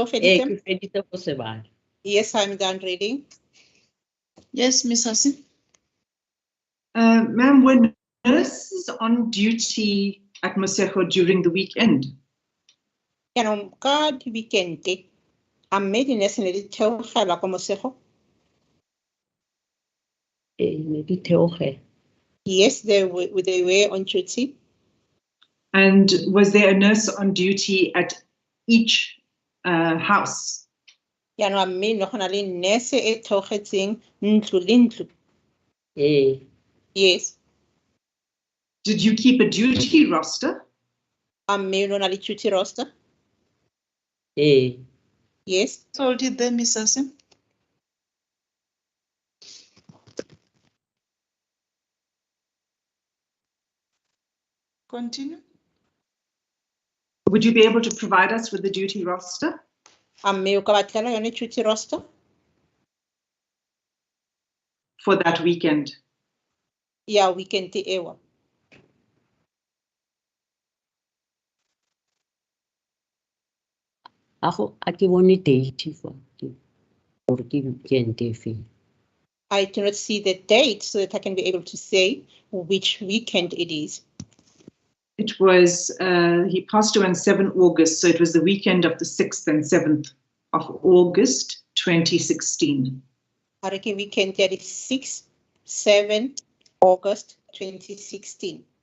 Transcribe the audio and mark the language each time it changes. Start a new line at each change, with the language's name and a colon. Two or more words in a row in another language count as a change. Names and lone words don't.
Tswana: Ke feditse? feditse go se bala.
English: Yes, I'm done reading. Yes, Miss Hassim. Ma'am, were nurses on duty at Mosego during the weekend?
Tswana: Ya no ka di weekend a mme di nurse ne di theogela kwa Mosego. Ne di theogela.
English: Yes, they were on duty. And was there a nurse on duty at each house?
Tswana: Ya no a mme no gona le nurse e theogetseng ntlo le ntlo.
English: Yes. Did you keep a duty roster?
Tswana: A mme no na le
English: duty roster.
Tswana: Yes.
English: Told you there, Miss Hassim. Continue. Would you be able to provide us with the duty roster?
Tswana: A mme o ka batlela yone
English: duty roster for that weekend?
Tswana: ya weekend ewa. A ke bone date for gore ke weekend e feng.
English: I do not see the date so that I can be able to say which weekend it is. It was, he passed away on 7 August, so it was the weekend of the 6th and 7th of August, 2016.
Tswana: Ariki weekend ya
English: the 6th,
Tswana: 7 August 2016.